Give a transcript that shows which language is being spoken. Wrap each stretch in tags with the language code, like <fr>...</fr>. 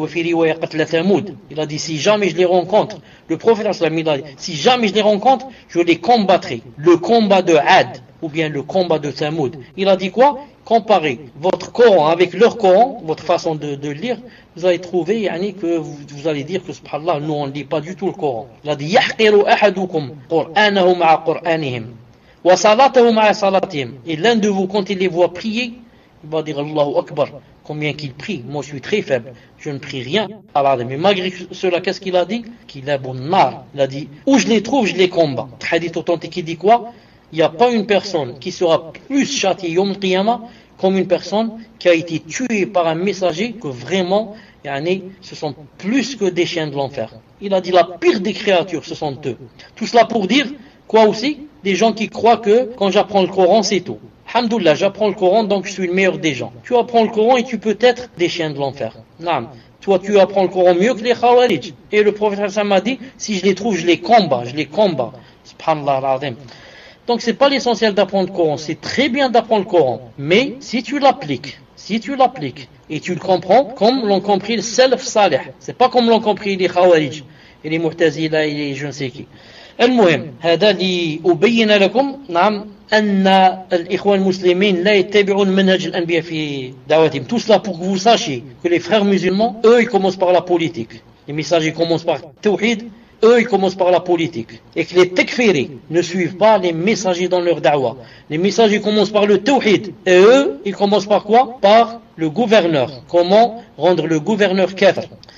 <ar>Wa fi riwaya qatla thamud.</ar> <fr>Il a dit, si jamais je les rencontre, le prophète sallam, il a dit, si jamais je les rencontre, je les combattrai. Le combat de Ad, ou bien le combat de Thamud. Il a dit quoi? Comparez votre Coran avec leur Coran, votre façon de lire, vous allez trouver, yani, que vous allez dire que, subhanallah, nous, on ne lit pas du tout le Coran. Il a dit,</fr> <ar>يَحْقِرُ أَحَدُكُمْ قُرْآنَهُ مَعَ قُرْآنِهِمْ وَصَلَاتَهُ مَعَ صَلَاتِهِمْ.</ar> <fr>Et l'un de vous, quand il les voit prier, il va dire, Allahu Akbar, combien qu'il prie, moi je suis très faible, je ne prie rien. Mais malgré cela, qu'est-ce qu'il a dit? Qu'il a bon nar. Il a dit, où je les trouve, je les combats. Hadith authentique, il dit quoi? Il n'y a pas une personne qui sera plus châtiée Yom Qiyamah comme une personne qui a été tuée par un messager que vraiment, yani, ce sont plus que des chiens de l'enfer. Il a dit la pire des créatures, ce sont eux. Tout cela pour dire, quoi aussi? Des gens qui croient que quand j'apprends le Coran, c'est tout. Alhamdoulilah, j'apprends le Coran, donc je suis le meilleur des gens. Tu apprends le Coran et tu peux être des chiens de l'enfer. Naam. Toi, tu apprends le Coran mieux que les Khawarij. Et le prophète Hassan m'a dit, si je les trouve, je les combats, je les combats. Subhanallah al-Azim. Donc c'est pas l'essentiel d'apprendre le Coran, c'est très bien d'apprendre le Coran, mais si tu l'appliques et tu le comprends comme l'ont compris les salaf salih, c'est pas comme l'ont compris les khawarij et les mu'tazila et les je ne sais qui.</fr> <ar>المهم هذا لي أبين لكم نعم أن الإخوان المسلمين لا يتبعون منهج الأنبياء في دعوتهم.</ar> <fr>Tout cela pour que vous sachiez que les frères musulmans, eux, ils commencent par la politique. Les messagers commencent par tawhid. Eux, ils commencent par la politique. Et que les tekfiris ne suivent pas les messagers dans leur dawa. Les messagers commencent par le tawhid. Et eux, ils commencent par quoi? Par le gouverneur. Comment rendre le gouverneur kafir?</fr>